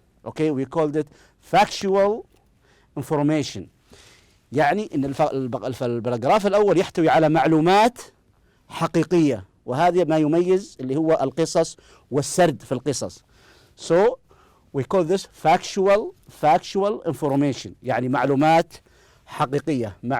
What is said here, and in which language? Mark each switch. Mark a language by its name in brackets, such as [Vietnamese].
[English] Okay, we called it factual information. [Arabic] يعني ان الباراجراف الاول يحتوي على معلومات حقيقيه، وهذا ما يميز اللي هو القصص والسرد في القصص. [English] So we call this factual information، [Arabic] يعني معلومات حقيقيه.